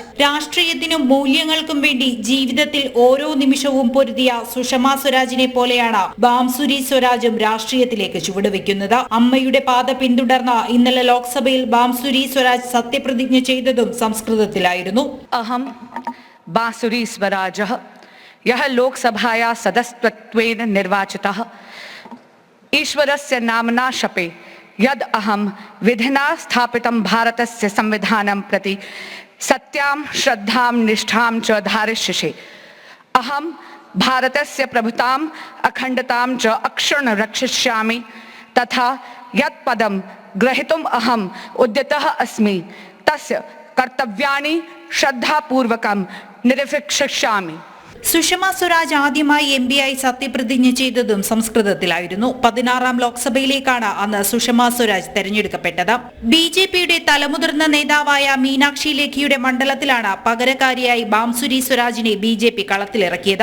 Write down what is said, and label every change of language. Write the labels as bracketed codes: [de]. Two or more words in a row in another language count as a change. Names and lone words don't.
[ml] രാഷ്ട്രീയത്തിനും മൂല്യങ്ങൾക്കും വേണ്ടി ജീവിതത്തിൽ ഓരോ നിമിഷവും പൊരുതിയ സുഷമ സ്വരാജിനെ പോലെയാണ് ബാംസുരി സ്വരാജും രാഷ്ട്രീയത്തിലേക്ക് ചുവടുവെക്കുന്നത്. അമ്മയുടെ പാത പിന്തുടർന്ന ഇന്നലെ ലോക്സഭയിൽ ബാംസുരി സ്വരാജ് സത്യപ്രതിജ്ഞ ചെയ്തതും സംസ്കൃതത്തിലായിരുന്നു. [sa] बांसुरी स्वराजः यः लोकसभाया सदस्यत्वेन निर्वाचितः ईश्वरस्य नाम्ना शपे यद् अहं विधिना स्थापितं भारतस्य संविधानं प्रति सत्यां श्रद्धां निष्ठां च धारयिष्ये अहं भारतस्य प्रभुताम् अखण्डतां च अक्षुण्ण रक्षिष्यामि तथा यत् पदं ग्रहीतुम् अहम् उद्यतः अस्मि तस्य कर्तव्यानि श्रद्धापूर्वकं निर्वഹിഷ്യാമി. [ml] സുഷമ സ്വരാജ് ആദ്യമായി എംപിയായി സത്യപ്രതിജ്ഞ ചെയ്തതും സംസ്കൃതത്തിലായിരുന്നു. 16ാം ലോക്സഭയിലേക്കാണ് അന്ന് സുഷമ സ്വരാജ് തെരഞ്ഞെടുക്കപ്പെട്ടത്. BJPയുടെ തലമുതിർന്ന നേതാവായ മീനാക്ഷി ലേഖിയുടെ മണ്ഡലത്തിലാണ് പകരക്കാരിയായി ബാംസുരി സ്വരാജിനെ BJP കളത്തിലിറക്കിയത്.